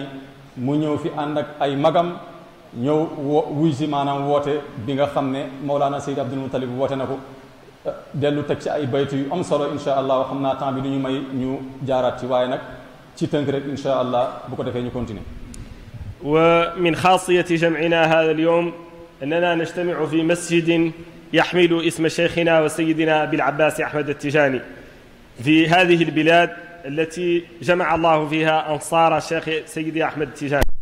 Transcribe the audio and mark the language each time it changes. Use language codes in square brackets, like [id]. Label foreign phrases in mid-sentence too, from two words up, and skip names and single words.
[wo] mu ñëw fi ànd ak ay magam ñëw wuyu si maanaam woote bi nga xam ne Mawlana Seydi Abdul Muttalib woote na ko, dellu teg ci ay baytu yu am solo [ar] إن شاء الله. [wo] xam naa temps bi du ñu may ñu jaaraat ci, waaye nag ci tënk rek [ar] إن شاء الله [wo] bu ko defee ñu continuer. [ar] ومن خاصية جمعنا هذا اليوم أننا نجتمع في مسجد يحمل اسم شيخنا وسيدنا أبي العباس أحمد التجاني في هذه البلاد التي جمع الله فيها أنصار الشيخ سيدي أحمد التجاني.